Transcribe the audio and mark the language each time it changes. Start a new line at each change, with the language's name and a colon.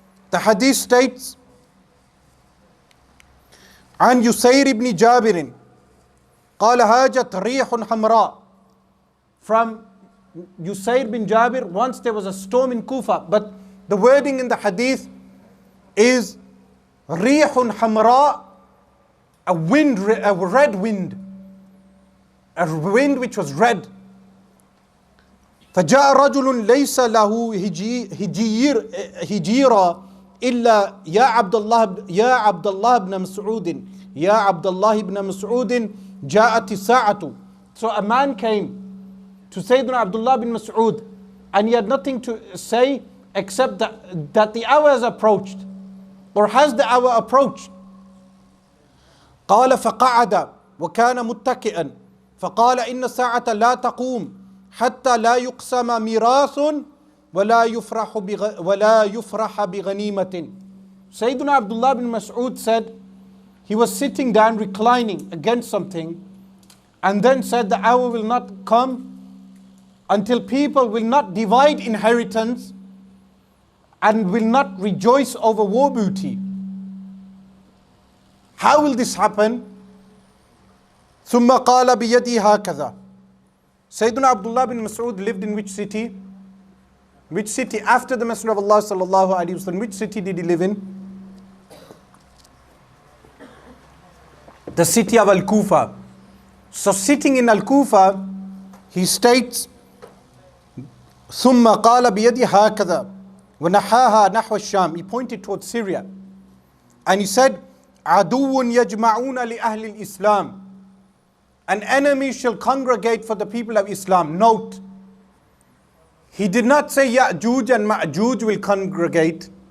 English: The hadith states,
Arabic: عن يسير بن جابر قال هاجت ريح حمراء.
English: From Yusayr bin Jabir, once there was a storm in Kufa, but the wording in the hadith is Rihun Hamra, a wind, a red wind, a wind which was red.
Arabic: فجاء رجل ليس له هجيرا إلا يا عبد الله بن مسعود يا عبد الله بن مسعود جاءت الساعة.
English: So a man came to Sayyiduna Abdullah bin Mas'ud, and he had nothing to say except that the hour has approached, or has the hour approached.
Arabic: قال فقعد وكان متكئا فقال إن الساعة لا تقوم حتى لا يقسم ميراث ولا يفرح بغنيمة.
English: Sayyiduna Abdullah bin Mas'ud said, he was sitting down reclining against something, and then said the hour will not come until people will not divide inheritance and will not rejoice over war booty. How will this happen?
Arabic: ثم قال بيدي هكذا.
English: Sayyiduna Abdullah bin Mas'ud lived in which city? Which city after the Messenger of Allah sallallahu alaihi wasallam? Which city did he live in? The city of Al-Kufa. So sitting in Al-Kufa, he states,
Arabic: ثم قال بيدي هكذا ونحاها نحو الشام.
English: He pointed towards Syria, and he said,
Arabic: عدو يجمعون لأهل الإسلام.
English: An enemy shall congregate for the people of Islam. Note, he did not say Ya'juj and Ma'juj will congregate.